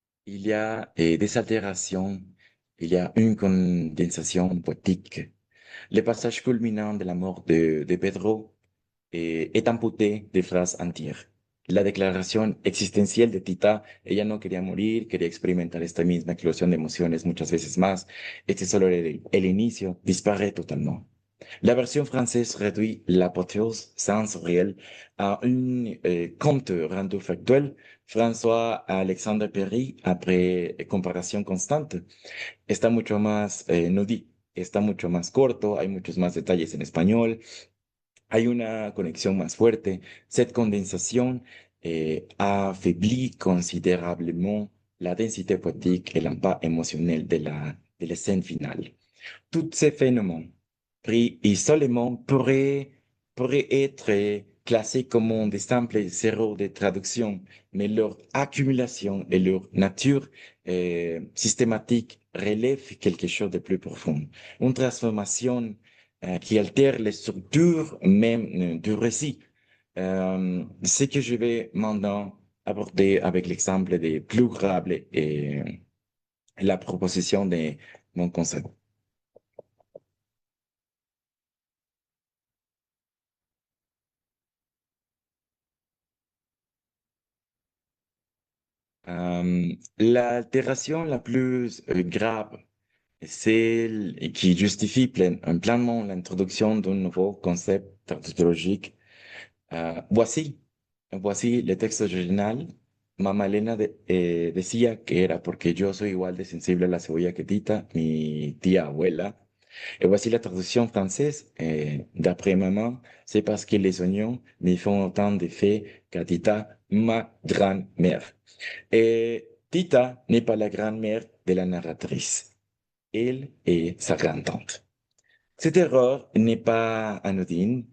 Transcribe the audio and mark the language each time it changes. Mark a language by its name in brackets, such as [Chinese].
[French] Il y a des altérations, il y a une condensation poétique. Le passage culminant de la mort de Pedro est amputé de phrases entières. [Spanish] La declaración existencial de Tita: ella no quería morir, quería experimentar esta misma explosión de emociones muchas veces más. Este solo era el inicio, [French] disparaît totalement. La version française réduit l'apothéose sensorielle à un conte rendu factuel. [Spanish] François-Alexandre Perry, après comparación constante, está mucho más, no di, está mucho más corto, hay muchos más detalles en español, hay una conexión más fuerte. [French] Cette condensation affaiblit considérablement la densité poétique et l'impact émotionnel de la scène finale. Tous ces phénomènes, pris isolément, pourraient être classés comme des simples zéros de traduction, mais leur accumulation et leur nature systématique relèvent quelque chose de plus profond. Une transformation qui altère les structures même du récit. Ce que je vais maintenant aborder avec l'exemple des plus graves et la proposition de mon concept. L'altération la plus grave, c'est celle qui justifie pleinement l'introduction d'un nouveau concept tautologique. [Spanish] Voici el texto original. Mamá Elena decía que era porque yo soy igual de sensible a la cebolla que Tita, mi tía abuela. [French] Et voici la traduction française. D'après maman, c'est parce que les oignons me font autant d'effet qu'à Tita, ma grand-mère. Et Tita n'est pas la grand-mère de la narratrice. Elle est sa grand-tante. Cette erreur n'est pas anodine.